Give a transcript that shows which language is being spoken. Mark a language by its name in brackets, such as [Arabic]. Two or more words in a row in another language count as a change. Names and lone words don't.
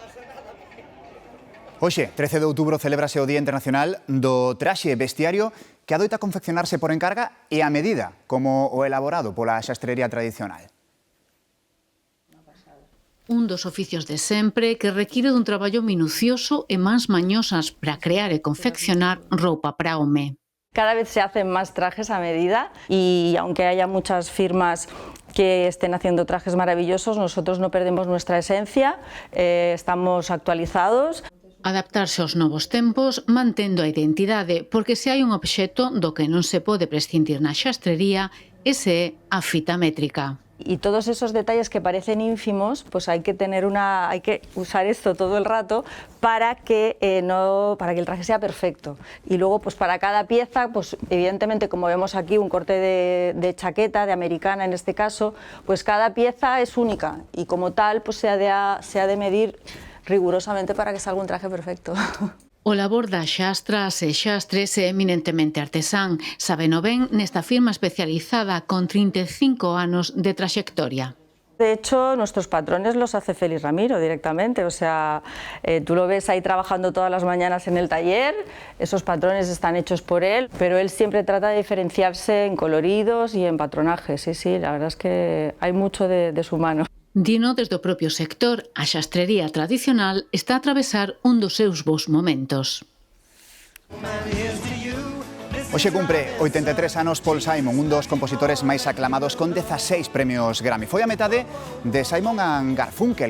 [Galician] Hoxe, 13 de outubro, celébrase o Día Internacional do Traxe Vestiario, que adoita confeccionarse por encarga e a medida, como o elaborado pola xastrería tradicional. Un dos oficios de sempre que require dun traballo minucioso e mans mañosas para crear e confeccionar roupa para home. [Spanish] Cada vez se hacen más trajes a medida y aunque haya muchas firmas que estén haciendo trajes maravillosos, nosotros no perdemos nuestra esencia, estamos actualizados. [Galician] Adaptarse aos novos tempos mantendo a identidade, porque se hai un obxecto do que non se pode prescindir na xastrería, ese é a fita métrica. [Spanish] Y todos esos detalles que parecen ínfimos, pues hay que usar esto todo el rato para que el traje sea perfecto. Y luego, pues para cada pieza, pues evidentemente, como vemos aquí, un corte de chaqueta, de americana en este caso, pues cada pieza es única y como tal, pues se ha de medir rigurosamente para que salga un traje perfecto. [Galician] O labor das xastras e xastres é eminentemente artesán, sabeno ben nesta firma especializada con 35 anos de traxectoria. [Spanish] De hecho, nuestros patrones los hace Félix Ramiro directamente, o sea, tú lo ves ahí trabajando todas las mañanas en el taller, esos patrones están hechos por él, pero él siempre trata de diferenciarse en coloridos y en patronajes, sí, la verdad es que hay mucho de su mano. [Galician] Dino desde o propio sector, a xastrería tradicional está a atravesar un dos seus bons momentos. Hoxe cumpre 83 anos Paul Simon, un dos compositores máis aclamados con 16 premios Grammy. Foi a metade de Simon and Garfunkel.